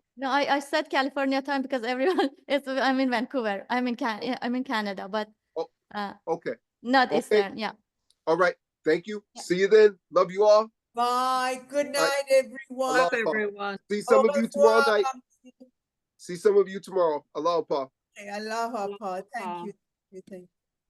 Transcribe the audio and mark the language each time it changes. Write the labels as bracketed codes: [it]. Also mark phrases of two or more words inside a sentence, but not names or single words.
[en] No, I said California time because everyone is. I'm in Vancouver. I'm in Canada, but okay. not Eastern. Yeah. All right. Thank you. See you then. Love you all. Bye. Good night, everyone. Aloha. Everyone. See some of you tomorrow night. Revoir. See some of you tomorrow. Aloha. Okay, aloha, Pa. Thank you. Thank you.